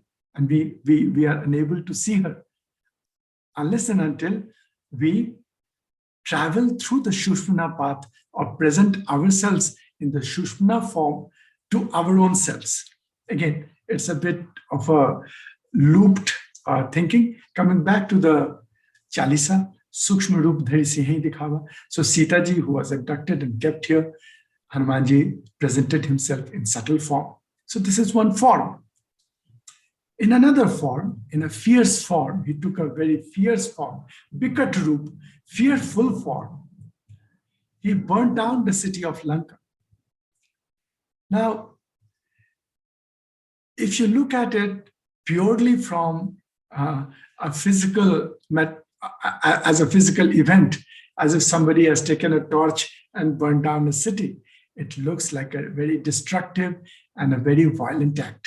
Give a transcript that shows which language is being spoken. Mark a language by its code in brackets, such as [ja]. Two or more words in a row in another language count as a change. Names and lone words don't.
[en] And we are unable to see her unless and until we travel through the sūkṣmana path or present ourselves in the sūkṣmana form to our own selves. Again, it's a bit of a looped thinking. Coming back to the Chalisa, [awa] सूक्ष्म रूप धरि सियहिं दिखावा. [en] So Sita ji, who was abducted and kept here, Hanumanji presented himself in subtle form. So this is one form. In another form, in a fierce form, he took a very fierce form, [awa] बिकट रूप, [en] fearful form. He burnt down the city of Laṅka. Now, if you look at it purely from a physical, as a physical event, as if somebody has taken a torch and burned down a city, it looks like a very destructive and a very violent act.